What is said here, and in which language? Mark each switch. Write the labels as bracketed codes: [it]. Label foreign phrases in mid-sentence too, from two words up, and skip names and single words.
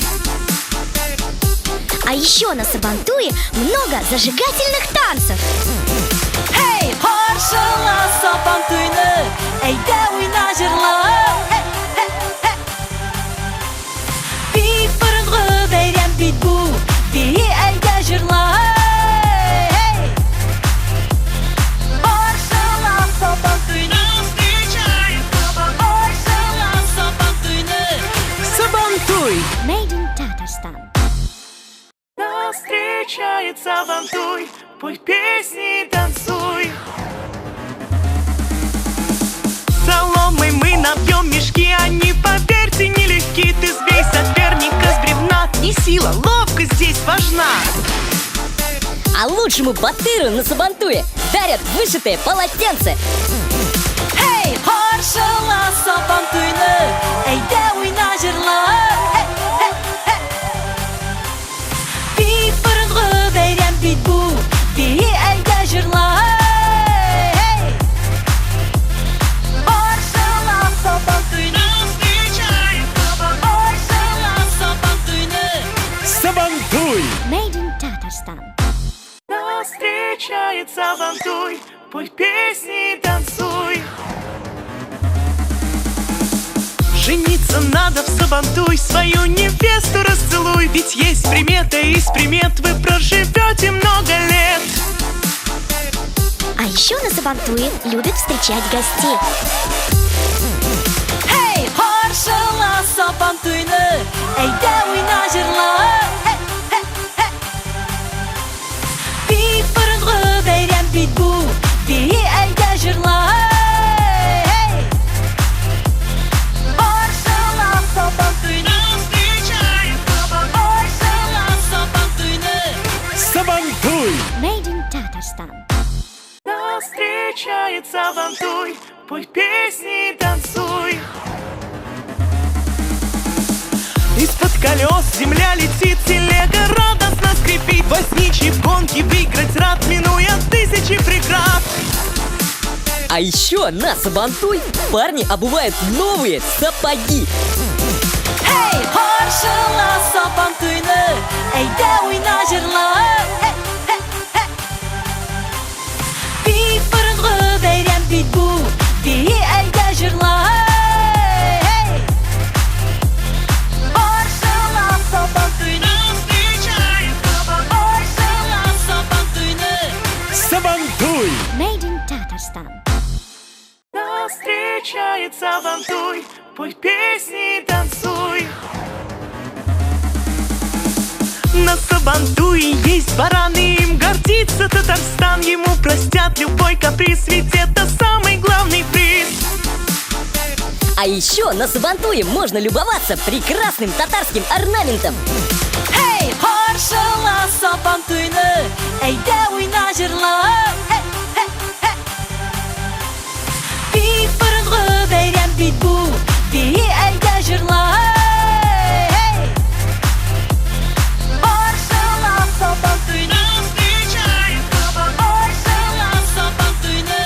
[ru] А еще на Сабантуе много зажигательных танцев. [tt] Hey, qarşıla Sabantuyni, eyde oyna jırlar. Bit burunğu beyrem bit bu, bir eyde jırlar. Qarşıla Sabantuyni, qarşıla Sabantuyni. Сабантуй! [en] Made in Tatarstan. [ru] Нас встречает Сабантуй, пой песни и танцуй. Соломой мы набьем мешки, они, поверьте, нелегки. Ты нужна. А лучшему батыру на Сабантуе дарят вышитое полотенце. [tt] Hey, қаршыла Сабантуйны, әйдә уйна жырла. Бик борынгы бәйрәм бит бу, бии әйдә жырла. Қаршыла Сабантуйны, қаршыла Сабантуйны. Сабантуй! [en] Made in Tatarstan. [ru] Нас встречает Сабантуй, пой песни и танцуй. Жениться надо в Сабантуй, свою невесту расцелуй. Ведь есть примета, из примет вы проживете много лет. А еще на Сабантуе любят встречать гостей. [tt] Hey, қаршыла Сабантуйны, әйдә уйна жырла. Бик борынгы бәйрәм бит бу, бии әйдә жырла. Қаршыла Сабантуйны, қаршыла Сабантуйны. Сабантуй! [en] Made in Tatarstan. [ru] Нас встречает Сабантуй, пой песни и танцуй. Из-под колес земля летит, телега радостно скрипит. Возничий в гонке выиграть рад, минуя тысячи преград. А еще на Сабантуй парни обувают новые сапоги. [tt] Hey, қаршыла Сабантуйны, әйдә уйна жырла. Бик борынгы бәйрәм бит бу, бии әйдә жырла. Қаршыла Сабантуйны, қаршыла Сабантуйны. Сабантуй! [en] Made in Tatarstan. [ru] Нас встречает Сабантуй, пой песни и танцуй. На Сабантуе есть бараны, им гордится Татарстан. Ему простят любой каприз, ведь это самый главный приз. А еще на Сабантуе можно любоваться прекрасным татарским орнаментом. [tt] Hey, қаршыла Сабантуйны, әйдә уйна жырла. Бик борынгы бәйрәм бит бу, бии әйдә жырла. Қаршыла Сабантуйны, қаршыла Сабантуйны.